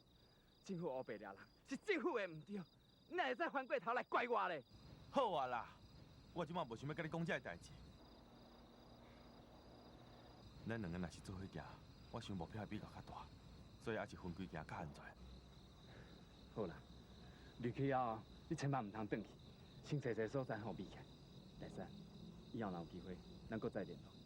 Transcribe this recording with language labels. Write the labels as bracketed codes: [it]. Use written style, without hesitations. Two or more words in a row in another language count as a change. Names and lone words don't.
[nan] 政府乌白掠人，是政府的唔对，你哪会再翻过头来怪我咧？好啊啦，我即马无想要甲你讲这个代志。咱两个若是做伙行，我想目标会比较较大，所以还是分开行较安全。好啦，入去后你千万唔通转去，先找所在好避开。大山，以后若有机会，咱搁再联络。